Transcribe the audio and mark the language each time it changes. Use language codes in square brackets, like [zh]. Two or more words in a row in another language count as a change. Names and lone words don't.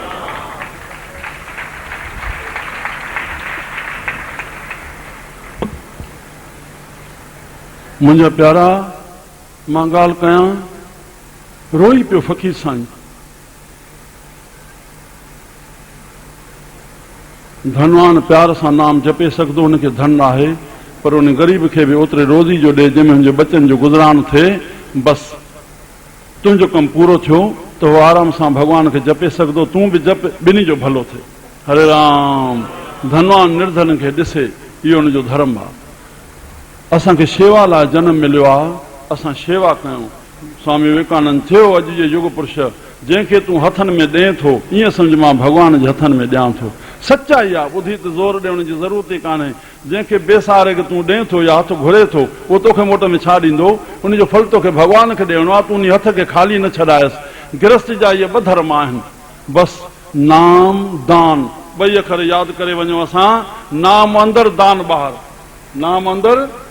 [sd] मुंहिंजा प्यारा मां ॻाल्हि कयां रोई पियो फ़क़ीर साईं धनवान प्यार सां नाम जपे सघंदो हुनखे धन आहे पर उन ग़रीब खे बि ओतिरे रोज़ी जो ॾे जंहिंमें हुनजे बचनि जो गुज़रान थिए बसि तुंहिंजो कमु पूरो थियो त उहो आराम सां भॻवान खे जपे सघंदो तूं बि जप ॿिन्ही जो भलो थिए हरे राम धनवान निर्धन खे ॾिसे इहो हुनजो धर्म आहे असांखे शेवा लाइ जनम मिलियो आहे असां शेवा कयूं स्वामी विवेकानंद थियो अॼु जे युग पुरुष जंहिंखे तूं हथनि में ॾिए थो ईअं सम्झ मां भॻवान जे हथनि में ॾियां थो सचाई आहे ॿुधी त ज़ोर ॾियण जी ज़रूरत ई कान्हे जंहिंखे बेसारे खे तूं ॾिए थो या हथु घुरे थो उहो तोखे मोट में छा ॾींदो उनजो फल तोखे भॻवान खे ॾियणो आहे तूं उन हथ खे ख़ाली न छॾायसि गृहस्थ जा इहे ॿ धर्म आहिनि बसि नाम दान ॿई अखर यादि करे वञो असां नाम अंदरि दान ॿाहिरि नाम अंदरि